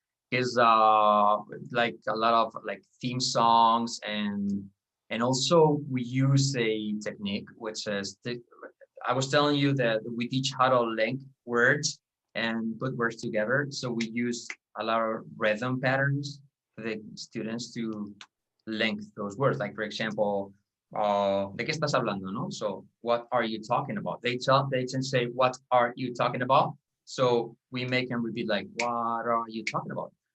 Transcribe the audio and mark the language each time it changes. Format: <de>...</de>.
<en>Because like a lot of like theme songs, and also we use a technique which is I was telling you that we teach how to link words and put words together. So we use a lot of rhythm patterns for the students to link those words. Like, for example,</en> <es>¿de qué estás hablando?</es> <en>No? So what are you talking about? They can say, what are you talking about? So we make them repeat, like, what are you talking about?</en>